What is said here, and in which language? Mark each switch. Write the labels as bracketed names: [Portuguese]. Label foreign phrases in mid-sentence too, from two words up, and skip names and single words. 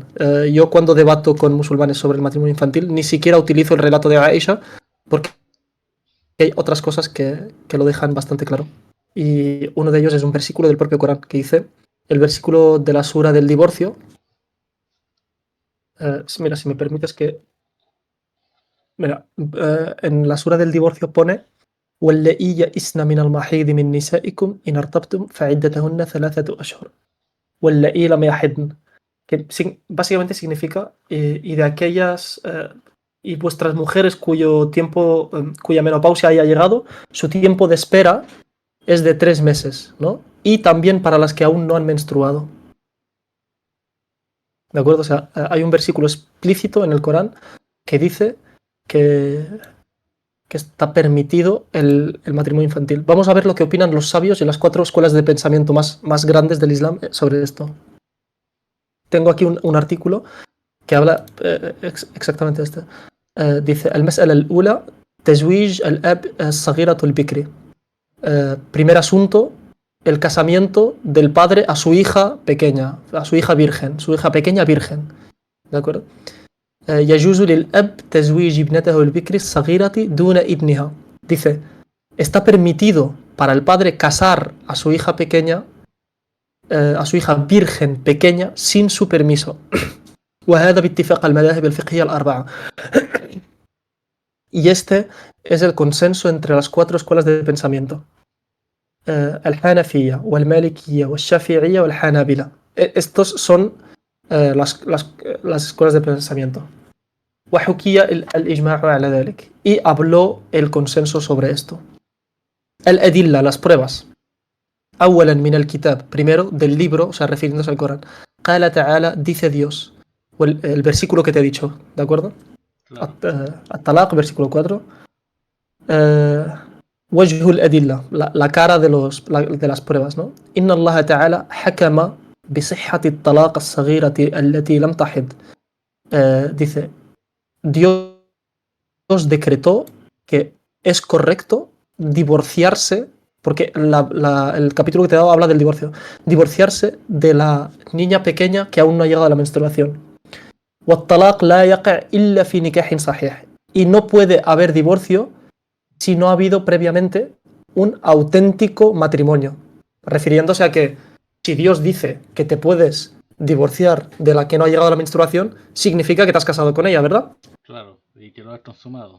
[Spanish] Yo cuando debato con musulmanes sobre el matrimonio infantil ni siquiera utilizo el relato de Aisha porque hay otras cosas que lo dejan bastante claro. Y uno de ellos es un versículo del propio Corán que dice, el versículo de la sura del divorcio. Mira, si me permites que... Mira, en la sura del divorcio pone [Arabic] وَاللَّئِي يَئِسْنَ مِنَ المحيض من نسائكم إن ارتبتم فعدتهن 3 أشهر واللَّئِي لم يحضن, [Spanish] que básicamente significa y de aquellas y vuestras mujeres cuyo tiempo, cuya menopausia haya llegado, su tiempo de espera es de 3 meses, ¿no? Y también para las que aún no han menstruado. ¿De acuerdo? O sea, hay un versículo explícito en el Corán que dice que está permitido el matrimonio infantil. Vamos a ver lo que opinan los sabios y las 4 escuelas de pensamiento más grandes del Islam sobre esto. Tengo aquí un artículo que habla exactamente de esto. Dice, [Arabic] المسألة الأولى تزويج الأب الصغيرة البكر. [Spanish] Primer asunto, el casamiento del padre a su hija pequeña, a su hija virgen, su hija pequeña virgen. ¿De acuerdo? [Arabic] يجوز للأب تزويج ابنته البكر الصغيرة دون ابنها. [Spanish] Dice, está permitido para el padre casar a su hija pequeña, a su hija virgen pequeña, sin su permiso. [Arabic] وهذا باتفاق المذاهب الفقهية الأربعة. [Spanish] Y este es el consenso entre las 4 escuelas de pensamiento. [Arabic] الحنفية والمالكية والشافعية والحنابلة. [Spanish] Estos son las escuelas de pensamiento. [Arabic] وحكي الإجماع على ذلك. [Spanish] Y habló el consenso sobre esto. الأدلة, las pruebas. [Arabic] أولا من الكتاب, [Spanish] primero del libro, o sea, refiriéndose al Corán. [Arabic] قال تعالى, [Spanish] dice Dios. El versículo que te he dicho, ¿de acuerdo? Claro. At-Talaq, versículo 4. [Arabic] وجه الأدلة, [Spanish] la cara de las pruebas, ¿no? [Arabic] إن الله تعالى حكم بصحة الطلاق الصغيرة التي لم تحض. [Spanish] Dice, Dios decretó que es correcto divorciarse, porque el capítulo que te he dado habla del divorcio, divorciarse de la niña pequeña que aún no ha llegado a la menstruación. [Arabic] والطلاق لا يقع إلا في نكاح صحيح. [Spanish] Y no puede haber divorcio si no ha habido previamente un auténtico matrimonio. Refiriéndose a que si Dios dice que te puedes divorciar de la que no ha llegado a la menstruación, significa que te has casado con ella, ¿verdad? Claro, y que lo has consumado.